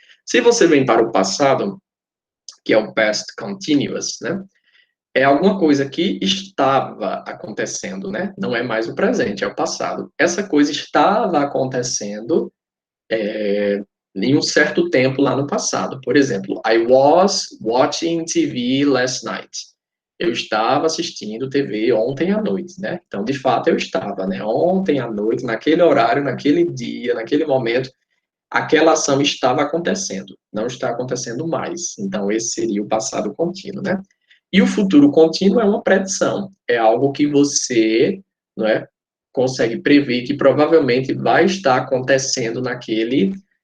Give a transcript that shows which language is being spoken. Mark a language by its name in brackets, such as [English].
[Portuguese] Se você vem para o passado, que é o past continuous, né? É alguma coisa que estava acontecendo, né? Não é mais o presente, é o passado. Essa coisa estava acontecendo em um certo tempo lá no passado. Por exemplo, [English] I was watching TV last night. [Portuguese] Eu estava assistindo TV ontem à noite, né? Então, de fato, eu estava, né? Ontem à noite, naquele horário, naquele dia, naquele momento, aquela ação estava acontecendo. Não está acontecendo mais. Então, esse seria o passado contínuo, né? E o futuro contínuo é uma predição. É algo que você, não é, consegue prever que provavelmente vai estar acontecendo naquele